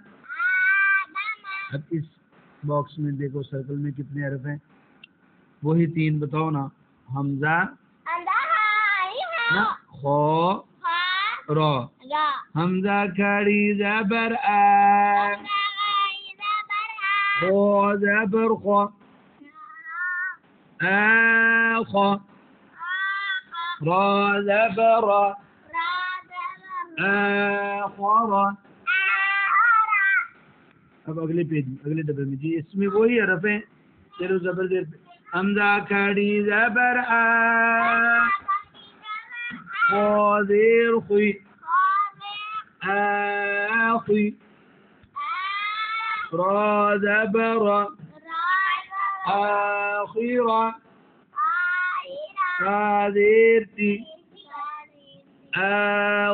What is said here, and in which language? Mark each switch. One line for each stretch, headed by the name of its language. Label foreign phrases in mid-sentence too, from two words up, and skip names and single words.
Urdu: اب اس باکس میں دیکھو سرکل میں کتنے حرف ہیں؟ وہی 3 بتاؤ نا. حمزہ نا، خو را. حمزہ کھڑی زبر آ. خو زبر خو. آخو. را زبر را. آخر. اب اگلے پیج میں اگلے ڈبے میں جی اس میں وہی حرف ہیں. چلو زبر دیر پہ. حمزہ کھڑی زبر آ. خو زیر خوی. آخی. را زبر را. آخیرا. تا زیر تی.